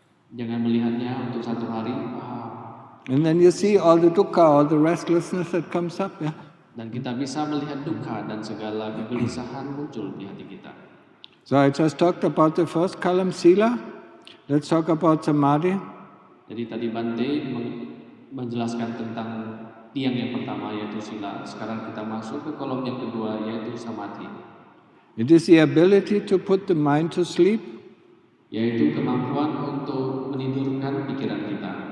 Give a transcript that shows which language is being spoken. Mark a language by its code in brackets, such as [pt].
[id] Jangan melihatnya untuk satu hari. [en] And then you see all the dukkha, all the restlessness that comes up. [id] Dan kita bisa melihat dukkha dan segala kegelisahan muncul di hati kita. [en] So I just talked about the first column, sila. Let's talk about samadhi. [id] Jadi tadi Bante menjelaskan tentang tiang yang pertama yaitu sila. Sekarang kita masuk ke kolom yang kedua yaitu samadhi. [en] It is the ability to put the mind to sleep, [id] yaitu kemampuan untuk menidurkan pikiran kita,